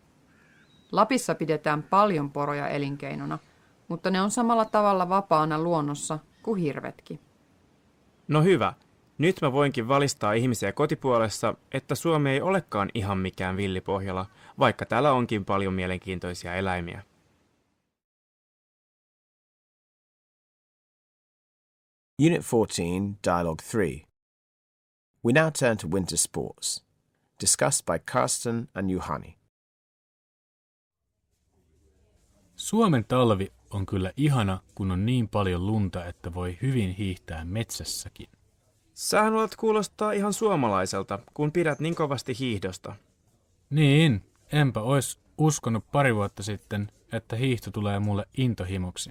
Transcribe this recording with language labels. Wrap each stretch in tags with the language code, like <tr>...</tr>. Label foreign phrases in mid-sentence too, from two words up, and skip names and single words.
<fi>Lapissa pidetään paljon poroja elinkeinona, mutta ne on samalla tavalla vapaana luonnossa kuin hirvetkin. No hyvä. Nyt mä voinkin valistaa ihmisiä kotipuolessa, että Suomi ei olekaan ihan mikään villipohjala, vaikka täällä onkin paljon mielenkiintoisia eläimiä.</fi> <en>Unit 14, Dialogue 3. We now turn to winter sports, discussed by Karsten and Juhani.</en> <fi>Suomen talvi on kyllä ihana, kun on niin paljon lunta, että voi hyvin hiihtää metsässäkin. Sähän olet kuulostaa ihan suomalaiselta, kun pidät niin kovasti hiihdosta. Niin, enpä ois uskonut pari vuotta sitten, että hiihto tulee mulle intohimoksi.</fi>